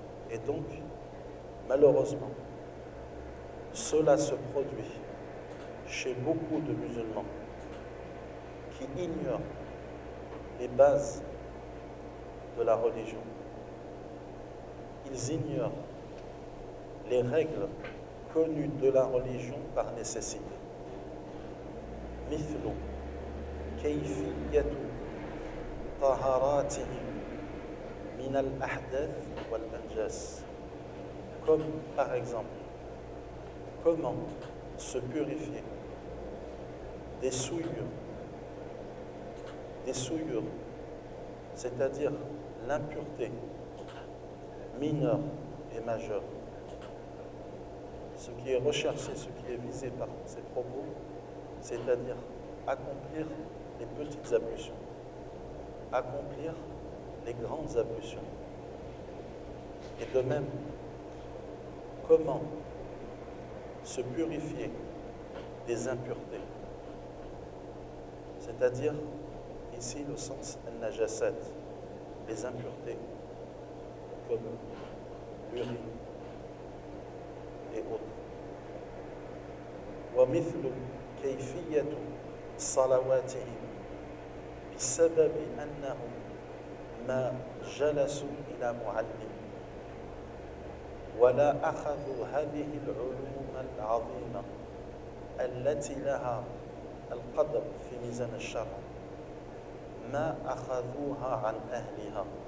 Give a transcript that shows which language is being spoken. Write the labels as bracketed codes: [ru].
[fr] Et donc, malheureusement, cela se produit chez beaucoup de musulmans qui ignorent les bases de la religion. Ils ignorent les règles connues de la religion par nécessité. [ar] مثل كيفية طهاراتهم من الأحداث والأنجاس. [fr] Comme par exemple, comment se purifier des souillures, c'est-à-dire l'impureté mineure et majeure. Ce qui est recherché, ce qui est visé par ces propos, c'est-à-dire accomplir les petites ablutions, accomplir les grandes ablutions. Et de même, comment se purifier des impuretés, c'est-à-dire ici le sens al-najasat, les impuretés comme l'urine et autres. [ar] ومثل كيفية صلواتهم بسبب أنهم ما جلسوا إلى معلم ولا أخذوا هذه العلوم العظيمة التي لها القدر في ميزان الشرع ما أخذوها عن أهلها.